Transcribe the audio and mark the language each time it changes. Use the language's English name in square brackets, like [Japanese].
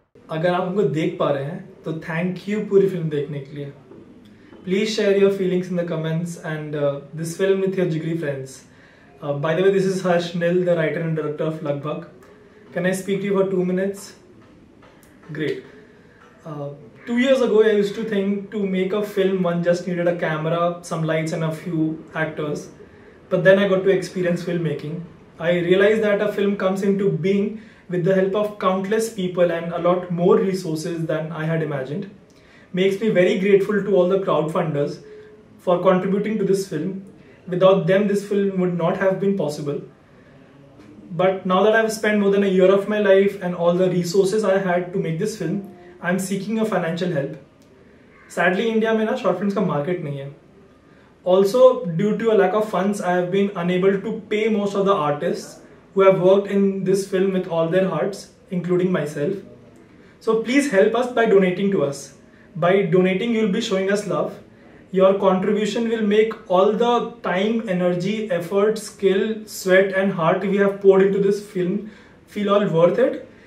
[Hindi] अगर आप हमको देख पा रहे हैं तो [English] thank you [Hindi] पूरी फिल्म देखने के लिए। [English] Please share your feelings in the comments and this film with your जिगरी friends. By the way, this is Harsh Neel, the writer and director of Lagbhag. Can I speak to you for 2 minutes? Great. 2 years ago, I used to think to make a film, one just needed a camera, some lights, and a few actors. But then I got to experience filmmaking. I realized that a film comes into being with the help of countless people and a lot more resources than I had imagined. Makes me very grateful to all the crowdfunders for contributing to this film. Without them, this film would not have been possible. But now that I've spent more than a year of my life and all the resources I had to make this film, I'm seeking a financial help. Sadly, [Hindi] India में ना short films का market नहीं है. [English] Also, due to a lack of funds, I have been unable to pay most of the artists who have worked in this film with all their hearts, including myself. So please help us by donating to us. By donating, you'll be showing us love. Your contribution will make all the time, energy, effort, skill, sweat and heart we have poured into this film feel all worth it.